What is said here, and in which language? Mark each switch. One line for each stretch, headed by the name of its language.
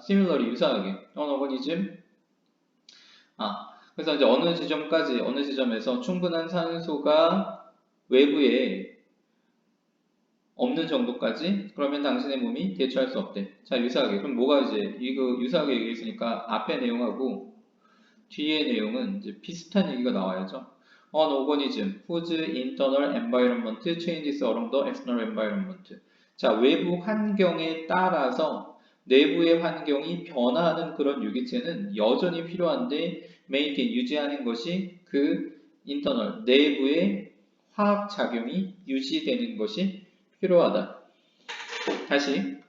Korean: similarly 유사하게
English: on organism
Korean: 그래서 이제 어느 지점까지 어느 지점에서 충분한 산소가 외부에 없는 정도까지 그러면 당신의 몸이 대처할 수 없대. 자 유사하게 그럼 뭐가 이제 이거 유사하게 얘기했으니까 앞에 내용하고 뒤에 내용은 이제 비슷한 얘기가 나와야죠.
English: On organism whose internal environment changes along the external environment.
Korean: 자, 외부 환경에 따라서 내부의 환경이 변화하는 그런 유기체는 여전히 필요한데 maintain 유지하는 것이 그 internal 내부의 화학 작용이 유지되는 것이 필요하다. 다시요.